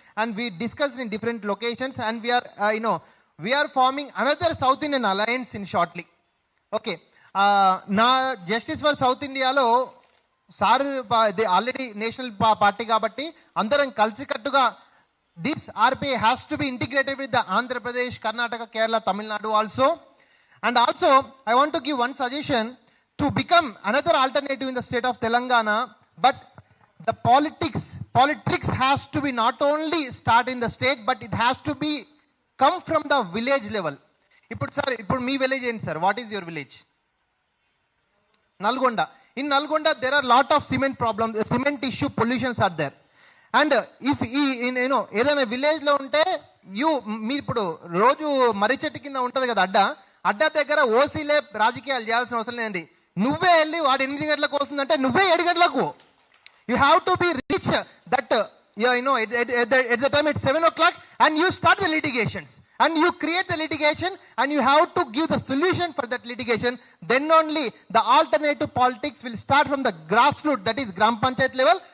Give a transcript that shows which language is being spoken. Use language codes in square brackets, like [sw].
[en] And we discussed in different locations, and we are, we are forming another South Indian alliance in shortly. Okay. Na Justice for South India lo [te] sir already national party కాబట్టి అందరం కలిసికట్టుగా [en] This RPI has to be integrated with the Andhra Pradesh, Karnataka, Kerala, Tamil Nadu also. And also I want to give one suggestion to become another alternative in the state of Telangana. But the politics has to be not only start in the state, but it has to be come from the village level. [te] ఇప్పుడు sir, ఇప్పుడు మీ village ఏంటి sir? [en] What is your village? [te] Nalgonda. [en] In Nalgonda, there are lot of cement problems, cement issue, pollutions are there. [te] And if ఏదైనా village లో ఉంటే మీ ఇప్పుడు రోజు మర్రి చెట్టు కింద ఉంటది కదా అడ్డా దగ్గర ఓసీలే రాజకీయాలు చేయాల్సిన అవసరం లేదండి. నువ్వే వెళ్ళి వాడు 8 గంటలకు వస్తుందంటే నువ్వే 7 గంటలకు. [en] You have to be reach that at the time at 7 o'clock and you start the litigations. And you create the litigation and you have to give the solution for that litigation. Then only the alternative politics will start from the grassroots, that is Gram Panchayat level.